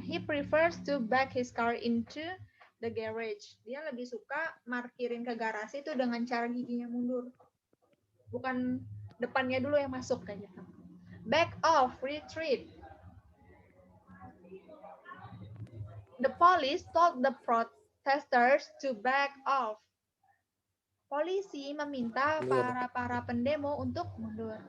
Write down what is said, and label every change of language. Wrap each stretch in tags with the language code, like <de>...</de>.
<en>He prefers to back his car into the garage.</en> <id>Dia lebih suka markirin ke garasi itu dengan cara giginya mundur. Bukan depannya dulu yang masuk kayak gitu.</id> <en>Back off, retreat. The police told the protesters to back off.</en> <id>Polisi meminta para pendemo untuk mundur.</id>